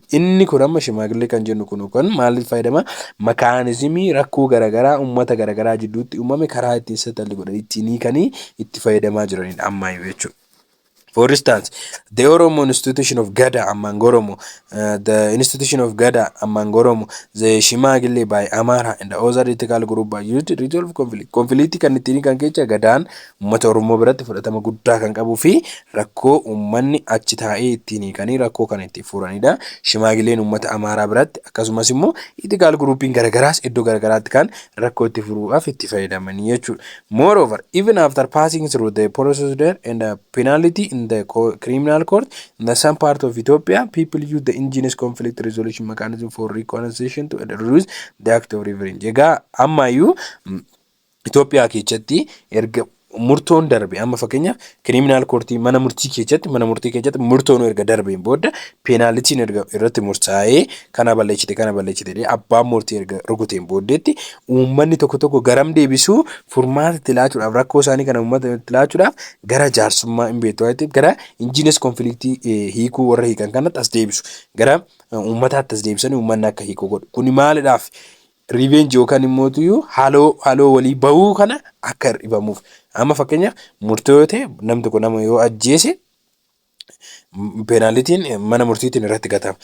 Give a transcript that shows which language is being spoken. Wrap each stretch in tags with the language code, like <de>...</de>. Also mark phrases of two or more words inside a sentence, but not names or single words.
<om>Inni kun amma shimaagillee kan jennu kun maaliif fayyadama? Mechanismii rakkoo garaagaraa uummata garaagaraa jidduutti uumame karaa ittiin settle godhanii ittiin hiikanii itti fayyadamaa jiranidha ammayyuu jechuudha.</om> <en>For instance, the Oromo institution of Gada among Oromo, the institution of Gada among Oromo, the Shimagile by Amara and the other ethical group by used to resolve conflict.</en> <om>Conflict kan ittiin kan kecha Gadaan uummata Oromoo biratti fudhatama guddaa kan qabuu fi rakkoo uummanni achi taa'ee ittiin hiikanii rakkoo kan itti furanidha. Shimagileen uummata Amaaraa biratti akkasumas immoo</om> <en>ethical groupiin</en> <om>garagaraas iddoo garagaraatti kan rakkoo itti furuudhaaf itti fayyadamanii jechuudha.</om> <en>Moreover, even after passing through the procedure and the penalty in the criminal court in the some part of Ethiopia, people use the indigenous conflict resolution mechanism for reconciliation to reduce the act of revenge.</en> <om>Egaa ammayyuu Itoophiyaa keessatti erga murtoon darbe amma fakkeenyaaf</om> <en>criminal court</en> <om>mana murtii keessatti murtoon erga darbeen booda penaltiin erga irratti murtaa'ee kana balleessite abbaan murtii erga rukuteen booddeetti uummanni tokko garam deebisuu furmaata itti laachuudhaaf rakkoo isaanii kana uummata itti laachuudhaaf gara jaarsummaa hin beektu gara</om> <en>indigenous conflict</en> <om>hiikuu warra hiikan kanatti as deebisu gara uummataatti as deebisanii uummanni akka hiikuu godhu kuni maalidhaaf revenge yookaan immoo haaloo walii bahuu kana akka dhibamuuf amma fakkeenyaaf murtoo ta'e namni tokko nama yoo ajjeese penaltiin mana murtiitiin irratti gatama.</om>